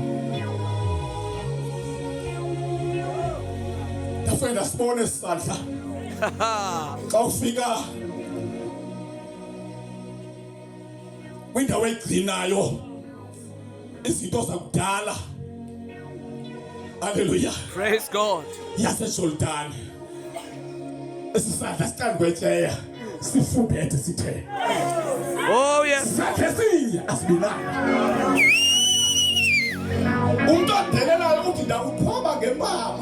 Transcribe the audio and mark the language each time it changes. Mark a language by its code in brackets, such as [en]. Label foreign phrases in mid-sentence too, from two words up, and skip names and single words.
[xh] Ndafunda sibone isandla xa ufika kwindawo egcinayo izinto zakudala. Hallelujah. [en] Praise God. [xh] YaseJordani. Isandla siqala kwetyeya sifubethe sithe. [en] Oh yes. [xh] Sakhe sinye asibinanga. Umuntu odelelayo uthi ndawuqhoba ngempama.